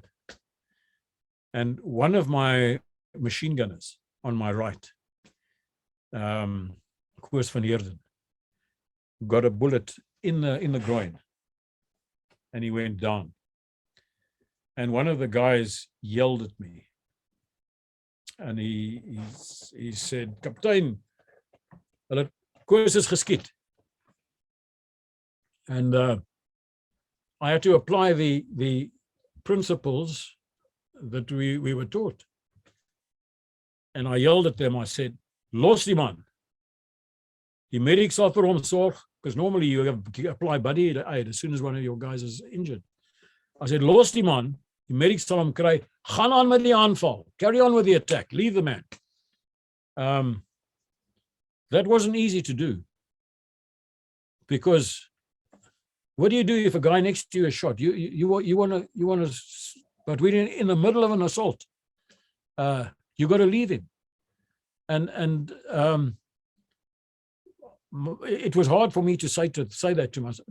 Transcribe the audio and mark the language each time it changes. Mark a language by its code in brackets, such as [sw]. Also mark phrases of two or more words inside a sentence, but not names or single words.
[en] And one of my machine gunners on my right, Koos van Heerden, got a bullet in the groin, and he went down. And one of the guys yelled at me, and he said, [af] "Kaptein, hulle Koos is geskiet." [en] And I had to apply the principles that we were taught. And I yelled at them. I said, [af] "Los die man. Die medics sal vir hom sorg," [en] because normally you apply buddy aid as soon as one of your guys is injured. I said, [af] "Los die man. Die medics sal hom kry. Gaan aan met die aanval. [en] Carry on with the attack. Leave the man." That wasn't easy to do, because what do you do if a guy next to you is shot? You want to, but we're in the middle of an assault. You got to leave him, and it was hard for me to say that to myself.